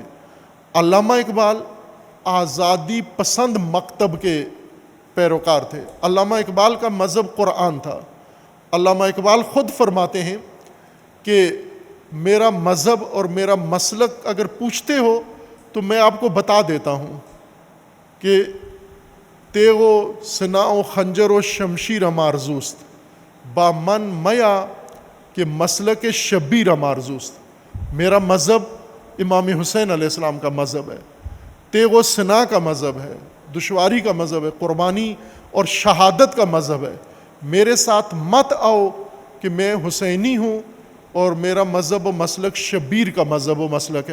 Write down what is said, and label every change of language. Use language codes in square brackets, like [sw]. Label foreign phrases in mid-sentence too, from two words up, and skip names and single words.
[ur] علامہ اقبال آزادی پسند مکتب کے پیروکار تھے. علامہ اقبال کا مذہب قرآن تھا. علامہ اقبال خود فرماتے ہیں کہ میرا مذہب اور میرا مسلک اگر پوچھتے ہو تو میں آپ کو بتا دیتا ہوں کہ [fa] تیغ و سنا و خنجر و شمشیر آرزوست, با من میا کہ مسلک شبیر آرزوست. [ur] میرا مذہب امام حسین علیہ السلام کا مذہب ہے, تیغ و سنا کا مذہب ہے, دشواری کا مذہب ہے, قربانی اور شہادت کا مذہب ہے. میرے ساتھ مت آؤ کہ میں حسینی ہوں اور میرا مذہب و مسلک شبیر کا مذہب و مسلک ہے.